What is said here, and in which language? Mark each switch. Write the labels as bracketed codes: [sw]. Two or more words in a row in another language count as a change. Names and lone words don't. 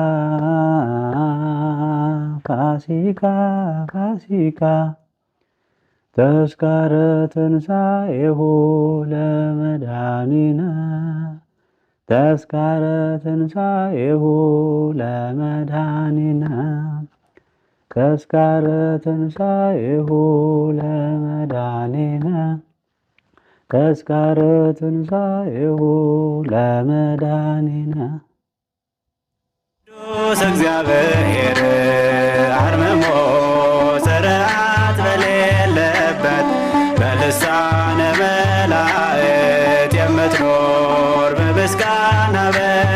[gez] ፋሲካ ፋሲካ ተስካረ ትንሣኤሁ ለመድኃኒነ ተስካረ ትንሣኤሁ ለመድኃኒነ ተስካረ ትንሣኤሁ ለመድኃኒነ ተስካረ ትንሣኤሁ ለመድኃኒነ [am] ቅዱስ እግዚአብሔር አርምሞ ጽርዓት በሌለበት በልሳነ መላእክት የምትኖር በምስጋና